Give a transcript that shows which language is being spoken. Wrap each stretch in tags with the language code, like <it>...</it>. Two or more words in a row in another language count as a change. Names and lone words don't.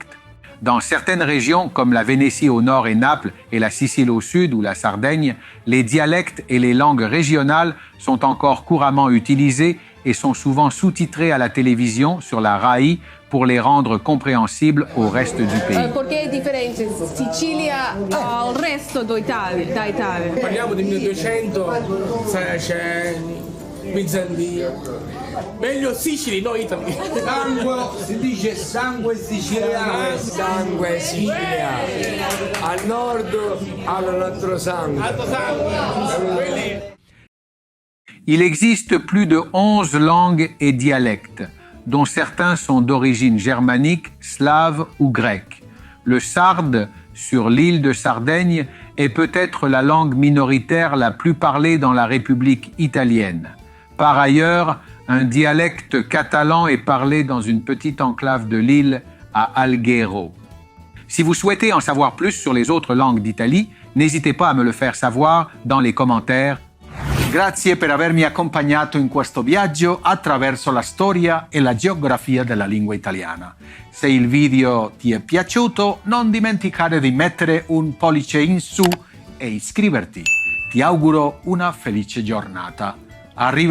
<fr>Dans certaines régions, comme la Vénétie au nord et Naples, et la Sicile au sud ou la Sardaigne, les dialectes et les langues régionales sont encore couramment utilisés et sont souvent sous-titrés à la télévision sur la RAI pour les rendre compréhensibles au reste du pays.</fr> <it>Perché è differente Sicilia al resto d'Italia? Parliamo del 1200, Saraceni, Bizantino. Meglio Sicily, no Italy. Sangue, si dice sangue siciliano. Sangue siciliano. Al nord hanno l'altro sangue.</it> <fr>Il existe plus de 11 langues et dialectes, dont certains sont d'origine germanique, slave ou grecque. Le sarde, sur l'île de Sardaigne, est peut-être la langue minoritaire la plus parlée dans la République italienne. Par ailleurs, un dialecte catalan est parlé dans une petite enclave de l'île à Alghero. Si vous souhaitez en savoir plus sur les autres langues d'Italie, n'hésitez pas à me le faire savoir dans les commentaires.</fr> <it>Grazie per avermi accompagnato in questo viaggio attraverso la storia e la geografia della lingua italiana. Se il video ti è piaciuto, non dimenticare di mettere un pollice in su e iscriverti. Ti auguro una felice giornata.</it>